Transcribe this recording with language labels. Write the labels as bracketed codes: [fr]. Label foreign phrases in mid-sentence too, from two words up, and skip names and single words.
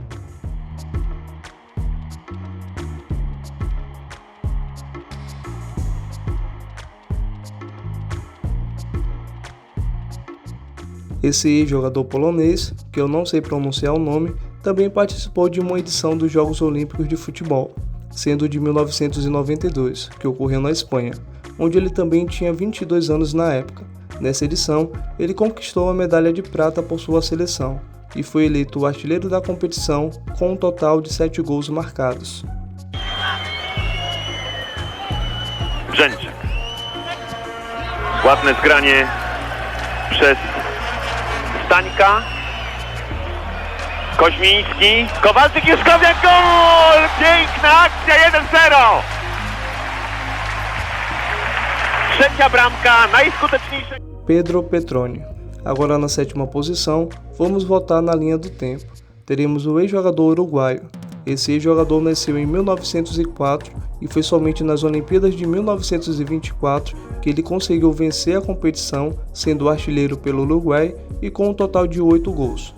[pt] Esse ex-jogador polonês, que eu não sei pronunciar o nome, também participou de uma edição dos Jogos Olímpicos de Futebol, sendo de 1992, que ocorreu na Espanha, onde ele também tinha 22 anos na época. Nessa edição, ele conquistou a medalha de prata por sua seleção e foi eleito o artilheiro da competição com um total de 7 gols marcados. [pl] Brzęczek. Ładne zgranie przez Stańka. Koźmiński, Kowalczyk, Juszkowiak, gol! Piękna akcja, 1-0! Trzecia bramka, najskuteczniejsza. [pt] Pedro Petroni. Agora na 7ª posição, vamos voltar na linha do tempo. Teremos o ex-jogador uruguaio. Esse ex-jogador nasceu em 1904 e foi somente nas Olimpíadas de 1924 que ele conseguiu vencer a competição, sendo artilheiro pelo Uruguai e com um total de 8 gols.